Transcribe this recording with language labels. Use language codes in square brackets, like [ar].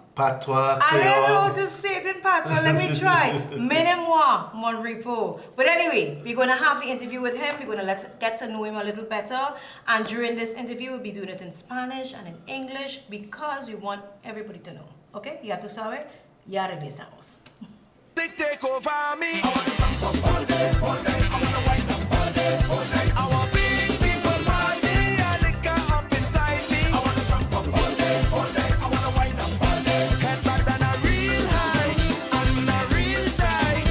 [en] Patois, I learned how to say it in patois. Let me try. Menez-moi, Mon Repos. But anyway, we're going to have the interview with him. We're going to get to know him a little better. And during this interview, we'll be doing it in Spanish and in English because we want everybody to know. Okay? [es] Ya tú sabes, ya regresamos. [en] Take over me. I wanna jump up all day, all day. I wanna wind up all day, all day. I want big people party, a liquor up inside me. I wanna jump up all day, all day. I wanna wind up all day. Head back on a real high, and a real tight.